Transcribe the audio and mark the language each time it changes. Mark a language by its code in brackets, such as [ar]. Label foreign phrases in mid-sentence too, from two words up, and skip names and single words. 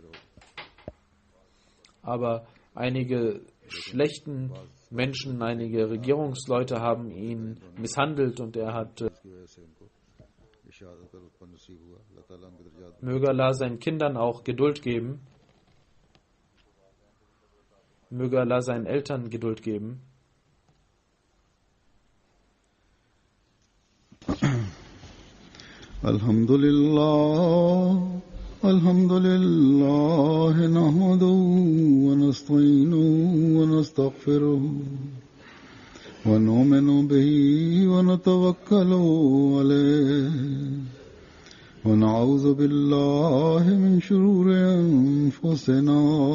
[de] Aber einige schlechten Menschen, einige Regierungsleute haben ihn misshandelt und er hat möge Allah seinen Kindern auch Geduld geben. Möge Allah seinen Eltern Geduld geben. [ar] الحمد لله، الحمد لله، نحمده ونستعينه ونستغفره ونؤمن به ونتوكل عليه ونعوذ بالله من شرور أنفسنا